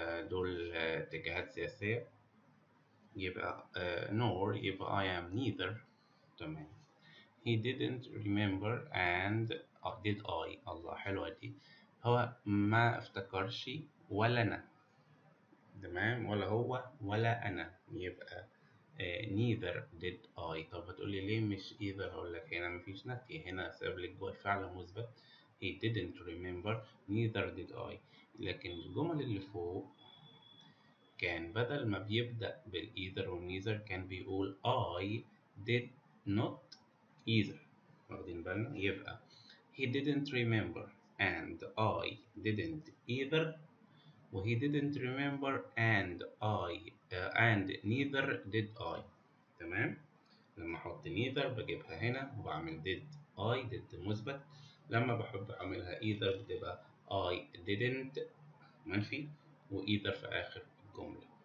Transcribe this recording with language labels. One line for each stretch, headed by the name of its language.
Arabic: دول اتجاهات سياسية، يبقى nor يبقى
English: I am neither.
Arabic: تمام.
English: He didn't remember and did I.
Arabic: الله، حلوة دي. هو ما افتكرش ولا أنا. تمام، ولا هو ولا أنا، يبقى
English: neither did I.
Arabic: طب هتقولي ليه مش either؟ هقولك هنا مفيش نفي، هنا ساب لك جوه فعل مثبت.
English: he didn't remember neither did I.
Arabic: لكن الجمل اللي فوق كان بدل ما بيبدأ بالإيذر والنيذر كان بيقول
English: I did not either.
Arabic: واخدين بالنا؟ يبقى
English: he didn't remember and I didn't either، و he didn't remember and and neither did I.
Arabic: تمام؟ لما أحط neither بجيبها هنا وبعمل did. I did مثبت، لما بحب أعملها either بتبقى
English: I didn't
Arabic: منفي، و either في آخر الجملة.